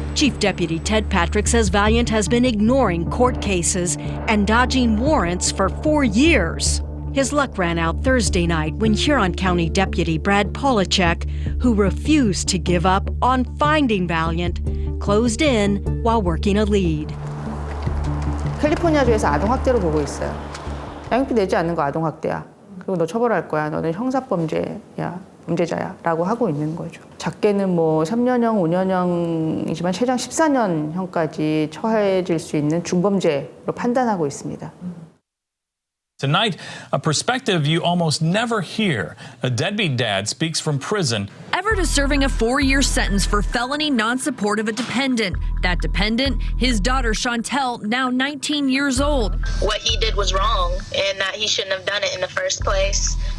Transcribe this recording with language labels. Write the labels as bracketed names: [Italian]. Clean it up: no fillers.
[English] Chief Deputy Ted Patrick says Valiant has been ignoring court cases and dodging warrants for 4 years. His luck ran out Thursday night when Huron County Deputy Brad Polachek, who refused to give up on finding Valiant, closed in while working a lead. [Korean] 캘리포니아주에서 아동학대로 보고 있어요. 양육비 내지 않는 거 아동학대야. 그리고 너 처벌할 거야. 너는 형사범죄야. 범죄자라고 하고 있는 거죠. 작게는 뭐 3년형, 5년형이지만 최장 14년형까지 처해질 수 있는 중범죄로 판단하고 있습니다. [English] Tonight, a perspective you almost never hear. A deadbeat dad speaks from prison. Everett is serving a 4-year sentence for felony non-support of a dependent. That dependent, his daughter Chantel, now 19 years old. What he did was wrong and that he shouldn't have done it in the first place.